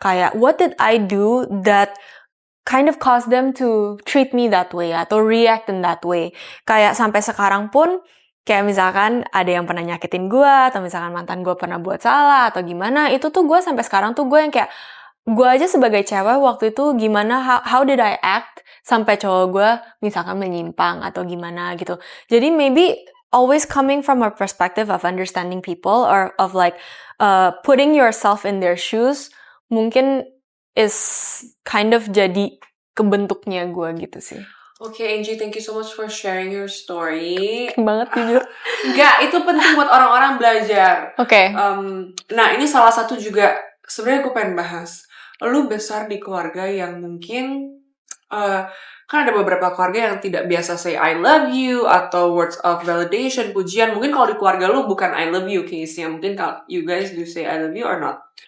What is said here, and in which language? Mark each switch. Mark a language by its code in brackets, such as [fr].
[en] Kayak, what did I do that kind of cause them to treat me that way atau react in that way. [id] Kayak sampai sekarang pun kayak misalkan ada yang pernah nyakitin gue atau misalkan mantan gue pernah buat salah atau gimana, itu tuh gue sampai sekarang tuh gue yang kayak gue aja sebagai cewek waktu itu gimana, how did I act sampai cowok gue misalkan menyimpang atau gimana gitu. [en] Jadi maybe always coming from a perspective of understanding people or of like putting yourself in their shoes mungkin is kind of jadi kebentuknya gue gitu sih. Oke, Angie, thank you so much for sharing your story. [id] Banget jujur. Enggak, itu penting buat orang-orang belajar. Oke. Nah, ini salah satu juga sebenarnya gue pengen bahas. Lu besar di keluarga yang mungkin Kan ada beberapa keluarga yang tidak biasa say I love you atau words of validation, pujian. [en] Mungkin kalau di keluarga lu bukan I love you case-nya. Mungkin kalau you guys do say I love you or not?